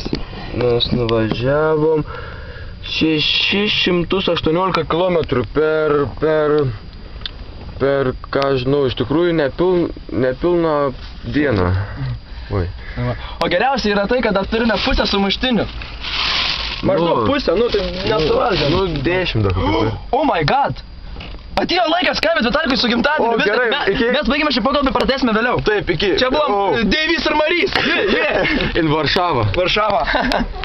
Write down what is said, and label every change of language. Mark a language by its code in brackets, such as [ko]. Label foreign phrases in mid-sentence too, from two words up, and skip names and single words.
[lt] Mes nuvažiavom 618 kilometrų per, ką žinau, iš tikrųjų nepilną dieną. Oi. O geriausia yra tai, kad dar turime pusę sumuštinių. Maždaug pusę, nu tai nesuvalgėm. Nu 10 dar kokį. [en] Oh my god! [lt] Atėjo laikas skambinti Vitalikui su gimtadieniu. O, gerai, iki. Mes baigėme šį pokalbį, pratęsime vėliau. Taip, iki. Čia buvom Deivis ir Marys. [en] In Varšava. [lt] Varšava.